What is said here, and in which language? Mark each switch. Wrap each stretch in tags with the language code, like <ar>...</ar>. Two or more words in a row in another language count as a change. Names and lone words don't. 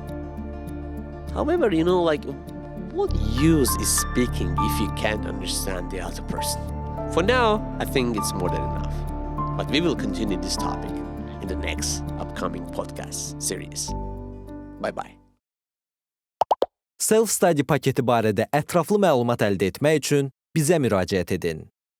<en>However, what use is speaking if you can't understand the other person? For now, I think it's more than enough. But we will continue this topic in the next upcoming podcast series. Bye-bye.</en> <az>Self-study paketi barədə ətraflı məlumat əldə etmək üçün bizə müraciət edin.</az>